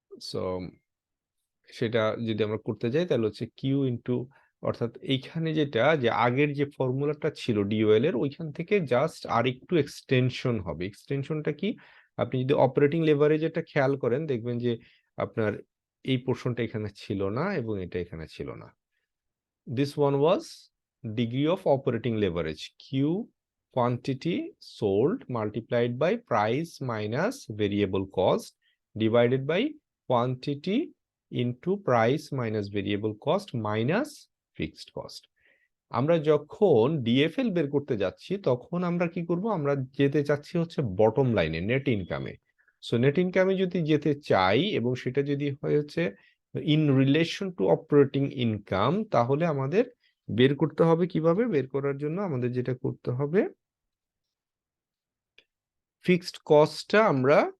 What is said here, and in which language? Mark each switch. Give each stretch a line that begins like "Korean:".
Bangla: So সেটা যদি আমরা করতে যাই, তাহলে হচ্ছে কিউ ইন্টু, অর্থাৎ এইখানে যেটা যে আগের যে ফর্মুলাটা ছিল ডিওএল এর, ওইখান থেকে জাস্ট আর একটু এক্সটেনশন হবে। এক্সটেনশনটা কি, আপনি যদি অপারেটিং লেভারেজ এটা খেয়াল করেন, দেখবেন যে আপনার এই পোর্শনটা এখানে ছিল না এবং এটা এখানে ছিল না।
English: This one was degree of operating leverage, Q quantity sold multiplied by price minus variable cost divided by quantity into price minus variable cost minus fixed cost.
Bangla: আমরা যখন ডিএফএল বের করতে যাচ্ছি, তখন আমরা কি করব, আমরা যেতে চাচ্ছি হচ্ছে বটম লাইনে নেট ইনকামে। সো নেট ইনকামে যদি যেতে চাই এবং সেটা যদি হয় হচ্ছে
English: in relation to operating income,
Bangla: তাহলে আমাদের বের করতে হবে কিভাবে, বের করার জন্য আমাদের যেটা করতে হবে, ফিক্সড কস্টটা আমরা